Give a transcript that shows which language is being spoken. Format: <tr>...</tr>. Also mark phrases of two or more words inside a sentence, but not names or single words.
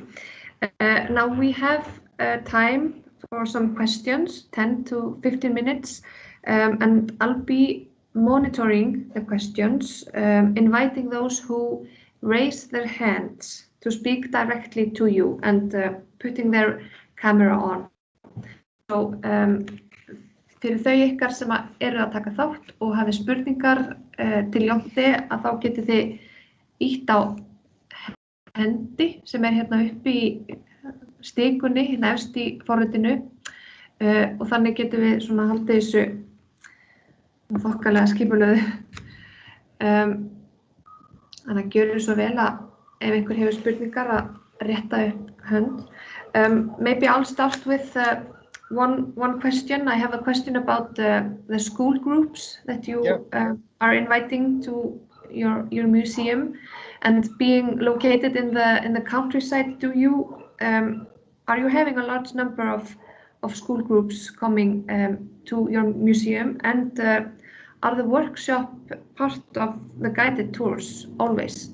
<en>Now we have time for some questions, 10 to 15 minutes, and I'll be monitoring the questions, inviting those who raise their hands to speak directly to you and putting their camera on. So,</en> <is>fyrir þau ykkar sem eru að taka þátt og hafi spurningar til Jonte, að þá getið þið ítt á hendi sem hérna uppi í stikunni, hérna efst í forritinu, og þannig getum við svona haldið þessu þokkalega skipulöðu. Þannig að gjöru svo vel að ef einhver hefur spurningar að rétta upp hönd.</is> <en>Maybe I'll start with one question. I have a question about the school groups that you are inviting to your museum, and being located in the countryside. Are you having a large number of school groups coming to your museum, and are the workshop part of the guided tours always?</en>